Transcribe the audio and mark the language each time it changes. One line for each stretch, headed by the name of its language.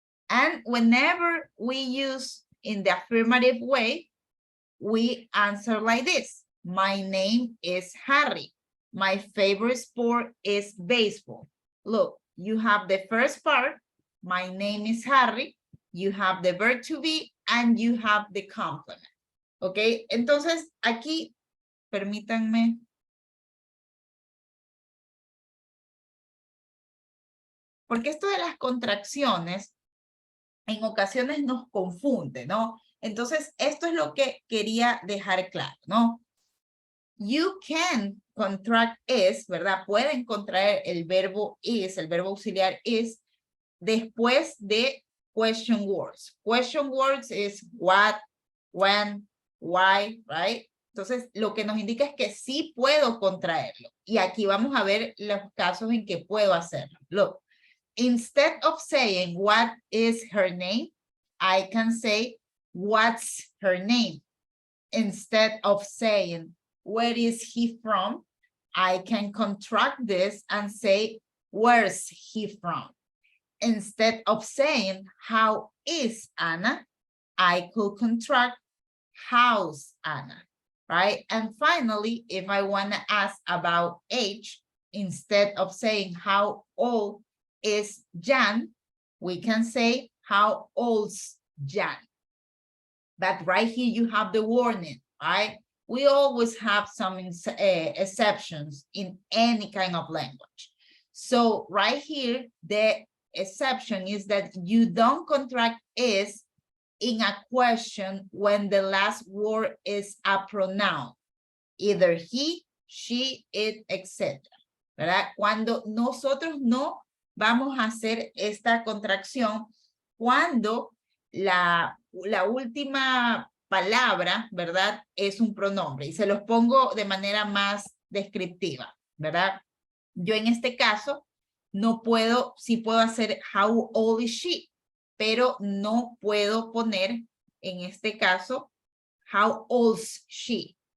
English: And whenever we use in the affirmative way, we answer like this. My name is Harry. My favorite sport is baseball. Look, you have the first part, my name is Harry. You have the verb to be and you have the complement.
Spanish: Okay, entonces aquí, permítanme. Porque esto de las contracciones en ocasiones nos confunde, ¿no? Entonces, esto es lo que quería dejar claro, ¿no?
English: You can contract is,
Spanish: ¿verdad? Pueden contraer el verbo is, el verbo auxiliar is, después de question words.
English: Question words is what, when, why, right?
Spanish: Entonces, lo que nos indica es que sí puedo contraerlo. Y aquí vamos a ver los casos en que puedo hacerlo.
English: Look. Instead of saying, what is her name? I can say, what's her name? Instead of saying, where is he from? I can contract this and say, where's he from? Instead of saying, how is Anna? I could contract, how's Anna, right? And finally, if I want to ask about age, instead of saying, how old is Jan, we can say, how old's Jan? But right here you have the warning, right? We always have some exceptions in any kind of language. So right here, the exception is that you don't contract is in a question when the last word is a pronoun, either he, she, it, etc.
Spanish: ¿Verdad? Cuando nosotros no vamos a hacer esta contracción cuando la última palabra, ¿verdad? Es un pronombre y se los pongo de manera más descriptiva, ¿verdad? Yo en este caso no puedo, sí puedo hacer
English: how old is she,
Spanish: pero no puedo poner en este caso
English: how old's she.